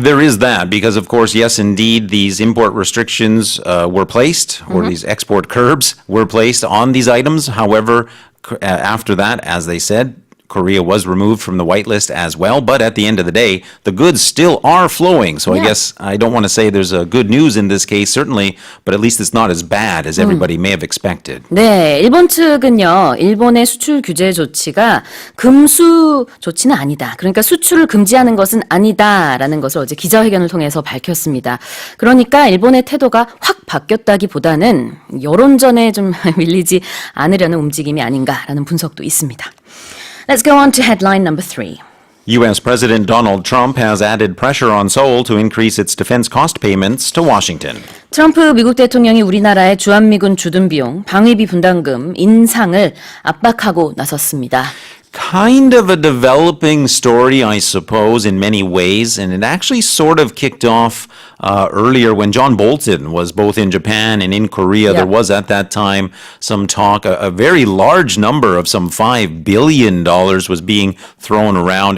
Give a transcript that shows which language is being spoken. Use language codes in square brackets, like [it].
[en] There is that because, of course, yes, indeed, these import restrictions were placed, or these export curbs were placed on these items. However, after that, as they said, Korea was removed from the whitelist as well, but at the end of the day, the goods still are flowing. So I guess I don't want to say there's a good news in this case, certainly, but at least it's not as bad as everybody may have expected. [ko] 네, 일본 측은요, 일본의 수출 규제 조치가 금수 조치는 아니다. 그러니까 수출을 금지하는 것은 아니다라는 것을 어제 기자회견을 통해서 밝혔습니다. 그러니까 일본의 태도가 확 바뀌었다기보다는 여론전에 좀 밀리지 않으려는 움직임이 아닌가라는 분석도 있습니다. [en] Let's go on to headline number 3. U.S. President Donald Trump has added pressure on Seoul to increase its defense cost payments to Washington. [ko] 트럼프 미국 대통령이 우리나라의 주한미군 주둔 비용, 방위비 분담금 인상을 압박하고 나섰습니다. [en] Kind of a developing story, I suppose, in many ways, and it actually sort of kicked off earlier when John Bolton was both in Japan and in Korea. There was at that time some talk, a very large number of some $5 billion was being thrown around.